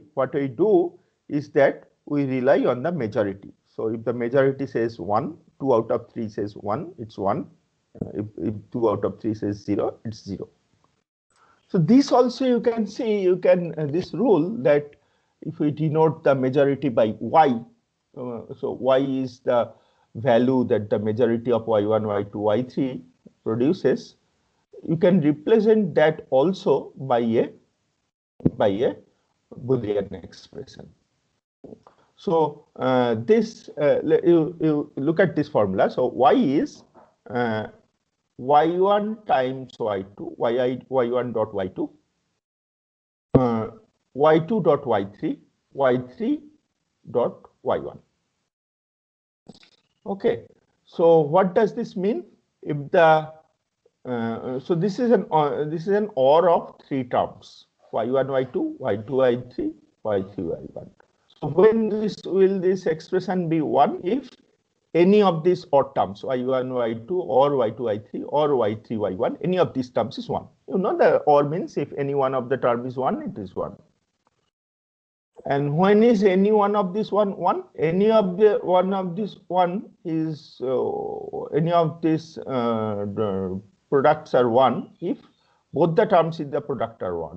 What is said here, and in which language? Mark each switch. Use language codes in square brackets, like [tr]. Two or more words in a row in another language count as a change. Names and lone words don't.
[en] What we do is that we rely on the majority. So if the majority says 1, 2 out of 3 says 1, it's 1. If 2 out of 3 says 0, it's 0. So this also you can see, this rule that if we denote the majority by y, so y is the value that the majority of y1, y2, y3 produces, you can represent that also by a Boolean expression. So you look at this formula. So y is y1 times y2, y1 dot y2, y2 dot y3, y3 dot y1. Okay. So what does this mean? If the so this is an OR of 3 terms: y1, y2, y2, y3, y3, y1. So when will this expression be 1 if any of these odd terms, y1, y2, or y2, y3, or y3, y1, any of these terms is 1. You know, the OR means if any one of the term is 1, it is 1. And when is any one of this 1? Any of the one of this 1 is any of these products are 1 if both the terms in the product are 1.